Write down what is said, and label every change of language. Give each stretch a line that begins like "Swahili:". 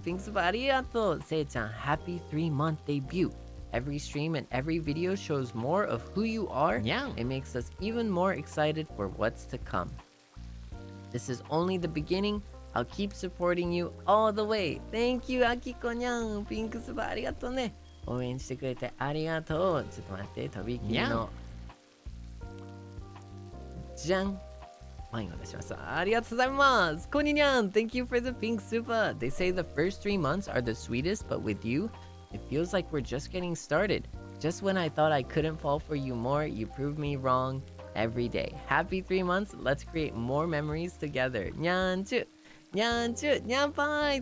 English: Pink super, arigato. Sei-chan, happy 3-month debut. Every stream and every video shows more of who you are. It makes us even more excited for what's to come. This is only the beginning. I'll keep supporting you all the way. Thank you, Akiko-nyan. Pink super, arigato ne.
Japanese: 応援してくれてありがとう。ちょっと待って、とびきりの。じゃん。ワインを出します。ありがとうございます。
English: こににゃん。Thank you for the pink super. They say the first 3 months are the sweetest, but with you, it feels like we're just getting started. Just when I thought I couldn't fall for you more, you proved me wrong every day. Happy 3 months. Let's create more memories together.
Japanese: にゃんちゅ。にゃんちゅ。にゃんぱい。